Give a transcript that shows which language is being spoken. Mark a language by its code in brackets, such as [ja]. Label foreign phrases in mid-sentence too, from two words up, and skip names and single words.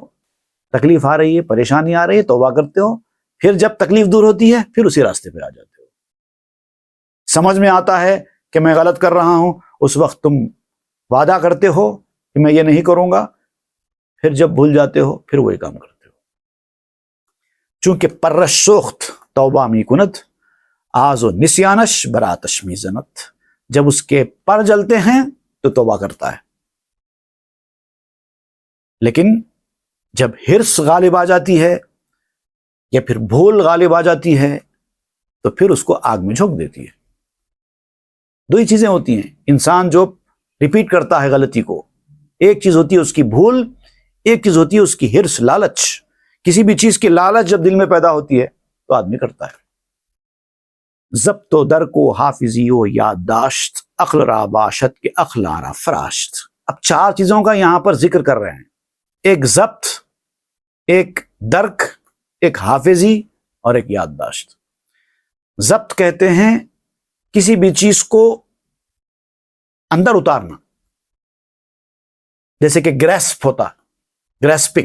[ur] تکلیف آ رہی ہے، پریشانی آ رہی ہے، توبہ کرتے ہو، پھر جب تکلیف دور ہوتی ہے پھر اسی راستے پہ آ جاتے ہو. سمجھ میں آتا ہے کہ میں غلط کر رہا ہوں، اس وقت تم وعدہ کرتے ہو کہ میں یہ نہیں کروں گا، پھر جب بھول جاتے ہو پھر وہی کام کرتے ہو. [fa] چونکہ پرش سوخت توبہ می کنت، آز و نسیانش براتش می زنت. [ur] جب اس کے پر جلتے ہیں تو توبہ کرتا ہے، لیکن جب حرص غالب آ جاتی ہے یا پھر بھول غالب آ جاتی ہے تو پھر اس کو آگ میں جھونک دیتی ہے. دو ہی چیزیں ہوتی ہیں. انسان جو ریپیٹ کرتا ہے غلطی کو، ایک چیز ہوتی ہے اس کی بھول، ایک چیز ہوتی ہے اس کی حرص، لالچ. کسی بھی چیز کی لالچ جب دل میں پیدا ہوتی ہے تو آدمی کرتا ہے. [fa] ضبط و درک و حافظی و یادداشت، عقل را باشد کے عقل را فراشت. [ur] اب چار چیزوں کا یہاں پر ذکر کر رہے ہیں. ایک ضبط، ایک درک، ایک حافظی اور ایک یادداشت. ضبط کہتے ہیں کسی بھی چیز کو اندر اتارنا، جیسے کہ گریسپ ہوتا، گریسپنگ.